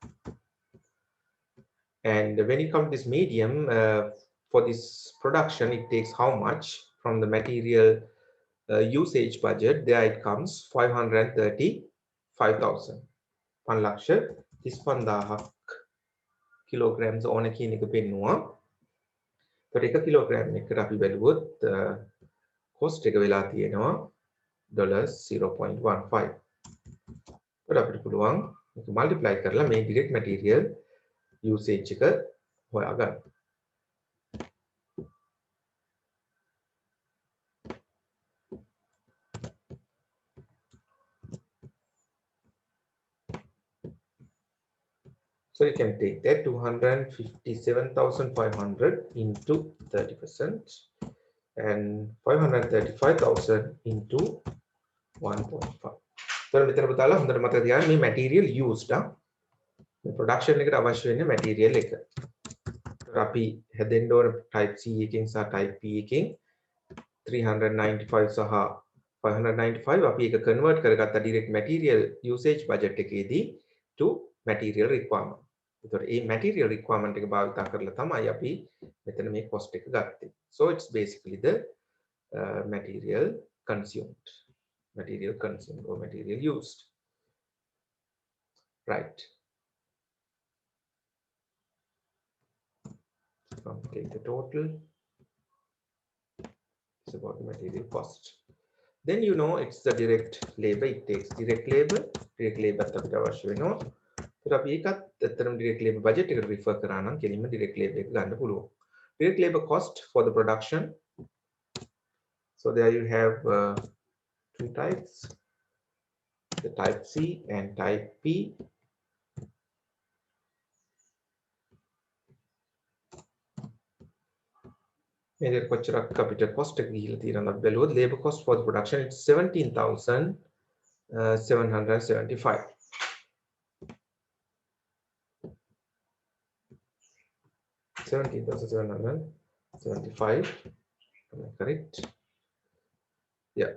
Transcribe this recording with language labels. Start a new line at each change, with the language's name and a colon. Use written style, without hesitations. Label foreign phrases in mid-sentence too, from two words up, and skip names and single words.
English: And when it comes to this medium, for this production, it takes how much from the material usage budget? There it comes 535,000.
Sinhala: 1,35,000 kilograms ඕන කියන එක පෙන්නවා. ඒකට 1 kilogram එකට අපි බැලුවොත් cost එක වෙලා තියෙනවා $0.15. But අපිට පුළුවන් මේක multiply කරලා මේ
English: direct material usage
Sinhala: එක හොයාගන්න.
English: So you can take that 257,500 into 30% and 535,000 into 1.5.
Sinhala: So මෙතන පුතාලා හොඳට මතක තියාගන්න මේ
English: material used
Sinhala: මේ production එකට අවශ්‍ය වෙන material එක. අපි හැදෙන්න ඕන type C එකකින් සහ type P එකකින් 395 සහ 595 අපි ඒක convert කරගත්ත
English: direct material usage budget
Sinhala: එකේදී
English: to material requirement.
Sinhala: ඒතකොට මේ
English: material requirement
Sinhala: එක භාවිතා කරලා තමයි අපි මෙතන මේ cost එක ගත්තේ.
English: So it's basically the material consumed or material used. Right. Take the total. It's about the material cost. Then you know it's the direct labor. It takes direct labor. Direct labor
Sinhala: අපිට අවශ්‍ය වෙනවා. ඒත් අපි ඒකත් ඇත්තටම
English: direct labor budget
Sinhala: එකට refer කරා නම් කෙලින්ම
English: direct labor
Sinhala: එක ගන්න පුළුවන්.
English: Direct labor cost for the production. So there you have two types, the type C and type P.
Sinhala: මේක කොච්චරක් අපිට cost එක ගිහිල්ලා තියෙනවද බැලුවොත්
English: labor cost for the production it's 17,775. $17,775. Am I correct? Yeah.